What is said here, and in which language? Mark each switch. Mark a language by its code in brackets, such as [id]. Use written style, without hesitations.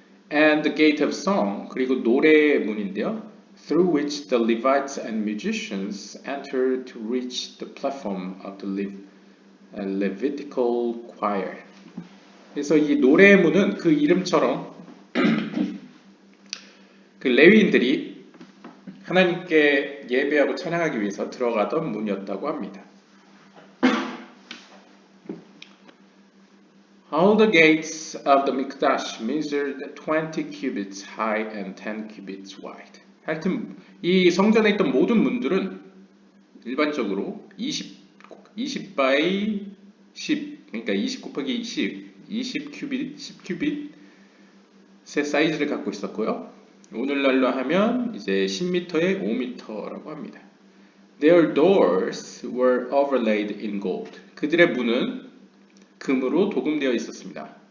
[en] And the gate of song, [ko] 그리고 노래의 문인데요. [en] Through which the Levites and musicians enter to reach the platform of the Levitical choir. [ko] 그래서 이 노래의 문은 그 이름처럼 그 레위인들이 하나님께 예배하고 찬양하기 위해서 들어가던 문이었다고 합니다. [en] All the gates of the Mikdash measured 20 cubits high and 10 cubits wide. [ko] 하여튼 이 성전에 있던 모든 문들은 일반적으로 20 by 10, 그러니까 20 곱하기 20 큐빗, 10 큐빗의 사이즈를 갖고 있었고요. 오늘날로 하면 이제 10m에 5m라고 합니다. [en] Their doors were overlaid in gold. [ko] 그들의 문은 금으로 도금되어 있었습니다.